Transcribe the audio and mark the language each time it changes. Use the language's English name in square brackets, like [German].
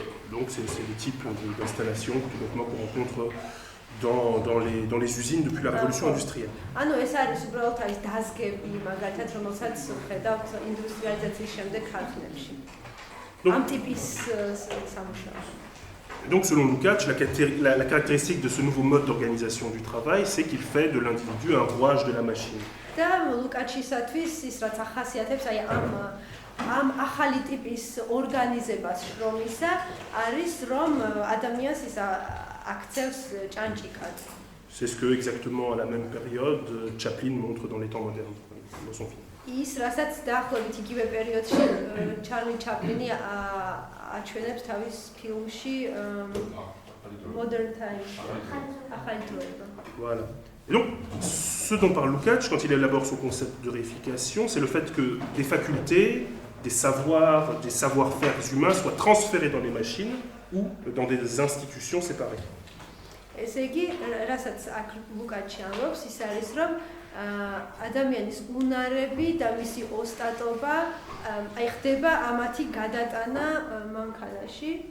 [French] Donc c'est les types d'installations qu'on rencontre dans les usines depuis la révolution industrielle. [Georgian] ანუ ეს არის უბრალოდ აი დაზგები, მაგალითად, რომელსაც ვხედავთ ინდუსტრიალიზაციის შემდეგ ქარხნებში. ამ ტიპის სამუშაო. [French] Donc selon Lukács, la caractéristique de ce nouveau mode d'organisation du travail, c'est qu'il fait de l'individu un rouage de la machine. [Georgian] და ლუკაჩისათვის ის რაც ახასიათებს აი ამ ახალი ტიპის ორგანიზებას შრომისა არის რომ ადამიანს ის აქცევს ჭანჭიკად. [French] C'est ce que exactement à la même période Chaplin montre dans les temps modernes, dans son film. [Georgian] ის რასაც დაახლოებით იგივე პერიოდში ჩარლი ჩაპლინი აჩვენებს თავის ფილმში Modern Times. ახალი დროება. [French] Voilà. Et donc, ce dont parle Lukács quand il élabore son concept de réification, c'est le fait que des facultés, des savoirs, des savoir-faire humains soient transférés dans les machines ou dans des institutions séparées. [Georgian] ესე იგი, რასაც აქ ლუკაჩი ამბობს, ის არის, რომ ადამიანის უნარები და მისი ოსტატობა აი ხდება ამათი გადატანა მანქანაში